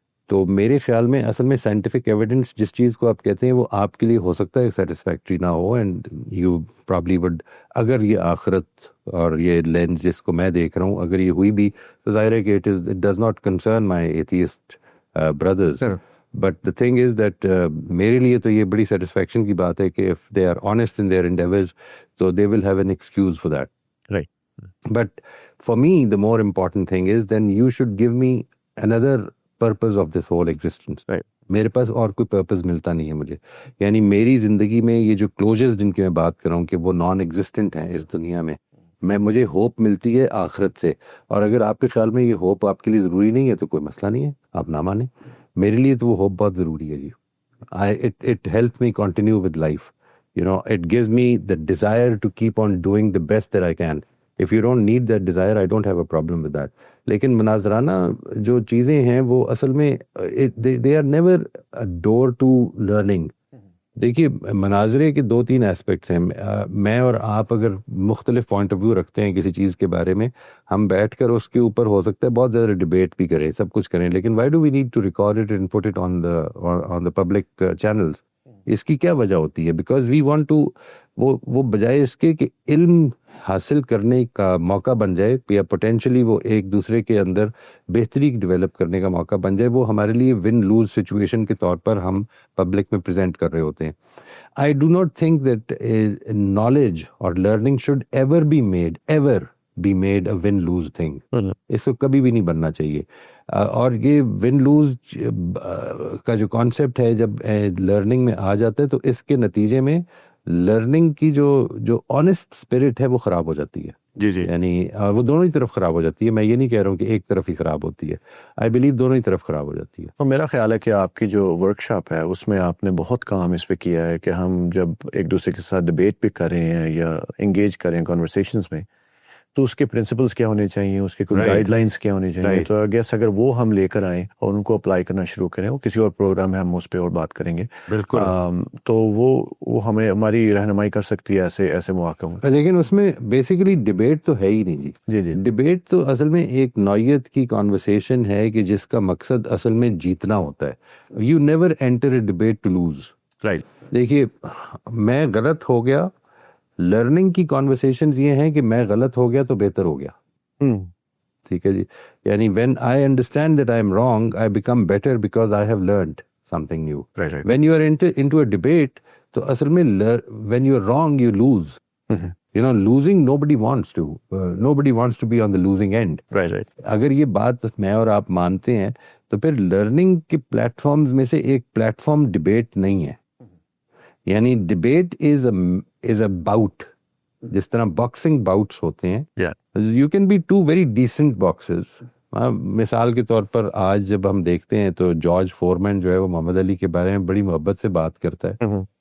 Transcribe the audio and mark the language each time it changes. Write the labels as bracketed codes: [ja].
[ur] تو میرے خیال میں اصل میں سائنٹیفک ایویڈنس جس چیز کو آپ کہتے ہیں وہ آپ کے لیے ہو سکتا ہے سیٹسفیکٹری نہ ہو, [en] and you probably would, [ur] اگر یہ آخرت اور یہ لینس جس کو میں دیکھ رہا ہوں اگر یہ ہوئی بھی تو ظاہر ہے کہ [en] It does not concern my atheist brothers. But the thing is that [ur] میرے لیے تو یہ بڑی سیٹسفیکشن کی بات ہے کہ [en] If they are honest in their endeavours so they will have an excuse for that. Right. But for me, the more important thing is then you should give me another purpose of this whole existence. Right. [ur] میرے پاس اور کوئی purpose ملتا نہیں ہے مجھے. یعنی میری زندگی میں یہ جو کلوجرز جن کی میں بات کر رہا ہوں کہ وہ نان ایگزسٹنٹ ہیں اس دنیا میں, مجھے ہوپ ملتی ہے آخرت سے، اور اگر آپ کے خیال میں یہ ہوپ آپ کے لیے ضروری نہیں ہے تو کوئی مسئلہ نہیں ہے، آپ نہ مانیں. میرے لیے تو وہ ہوپ بہت ضروری ہے جی. [en] It helps me continue with life. It gives me the desire to keep on doing the best that I can. If you don't need that desire, I don't have a problem with that. [ur] لیکن مناظرانہ جو چیزیں ہیں وہ اصل میں [en] they are never a door to learning. [ur] دیکھیے مناظرے کے 2-3 ایسپیکٹس ہیں. میں اور آپ اگر مختلف پوائنٹ آف ویو رکھتے ہیں کسی چیز کے بارے میں، ہم بیٹھ کر اس کے اوپر ہو سکتا ہے بہت زیادہ ڈبیٹ بھی کریں، سب کچھ کریں، لیکن [en] Why do we need to record it and put it on the public channels? [ur] اس کی کیا وجہ ہوتی ہے؟ [en] because we want to, [ur] وہ بجائے اس کے کہ علم حاصل کرنے کا موقع بن جائے یا پوٹینشلی وہ ایک دوسرے کے اندر بہتری ڈیولپ کرنے کا موقع بن جائے، وہ ہمارے لیے ون لوز سچویشن کے طور پر ہم پبلک میں پریزنٹ کر رہے ہوتے ہیں. [en] I do not think that knowledge or learning should ever be made a win-lose thing. [ur] اس کو کبھی بھی نہیں بننا چاہیے. اور یہ ون لوز کا جو کانسیپٹ ہے جب لرننگ میں آ جاتا ہے تو اس کے نتیجے میں لرننگ کی جو آنےسٹ اسپرٹ ہے وہ خراب ہو جاتی ہے. جی جی، یعنی وہ دونوں ہی طرف خراب ہو جاتی ہے. میں یہ نہیں کہہ رہا ہوں کہ ایک طرف ہی خراب ہوتی ہے، آئی بلیو دونوں ہی طرف خراب ہو جاتی ہے. اور میرا خیال ہے کہ آپ کی جو ورک شاپ ہے اس میں آپ نے بہت کام اس پہ کیا ہے کہ ہم جب ایک دوسرے کے ساتھ ڈبیٹ بھی کر رہے ہیں یا انگیج کریں کانورسیشنز میں، تو اس کے پرنسپلز کیا ہونے چاہیے، اس کے کوئی گائیڈ لائنس کیا ہونی چاہیے. تو آئی گیس اگر وہ ہم لے کر آئیں اور ان کو اپلائی کرنا شروع کریں، وہ کسی اور پروگرام میں ہم اس پہ اور بات کریں گے بالکل، تو وہ ہمیں ہماری رہنمائی کر سکتی ہے ایسے مواقع میں. لیکن اس میں بیسیکلی ڈبیٹ تو ہے ہی نہیں جی جی، ڈبیٹ تو اصل میں ایک نوعیت کی کانورسیشن ہے کہ جس کا مقصد اصل میں جیتنا ہوتا ہے. [en] You never enter a debate to lose. Right. [ur] دیکھیے میں غلط ہو گیا، لرننگ کی کانورسیشنز یہ ہیں کہ میں غلط ہو گیا تو بہتر ہو گیا. ٹھیک ہے جی، یعنی [en] when I understand that I am wrong, I become better because I have learned something new. Right. When you are into a debate, [ur] تو اصل میں [en] when you are wrong, you lose. Losing nobody wants to. Nobody wants to be on the losing end. Right. [ur] اگر یہ بات میں اور آپ مانتے ہیں تو پھر لرننگ کے پلیٹ فارمز میں سے ایک پلیٹ فارم ڈبیٹ نہیں ہے. یعنی [en] debate is a bout, [ur] جس طرح باکسنگ باؤٹس ہوتے ہیں. [en] You can be two very decent boxers. [ur] مثال کے طور پر آج جب ہم دیکھتے ہیں تو جارج فورمین جو ہے وہ محمد علی کے بارے میں بڑی محبت سے بات کرتا ہے.